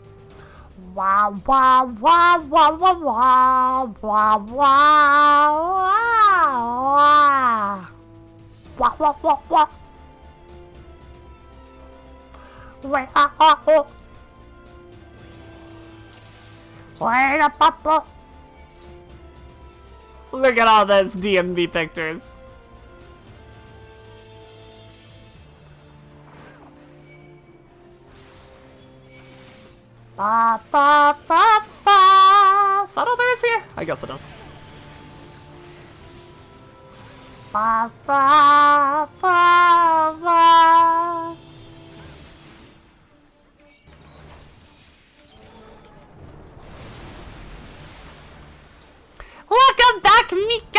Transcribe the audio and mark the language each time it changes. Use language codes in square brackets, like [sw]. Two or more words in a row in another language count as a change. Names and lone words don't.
[en] Wow, wow, wow, wow, wow, wow, wow, wow, wow. Wow, wow, wow, wow. Wait, oh. Wait up, up. Look at all those DMV pictures. Ba ba ba ba. SATURDAYYY is here? I guess it is. Ba ba ba ba. Welcome back, Mika!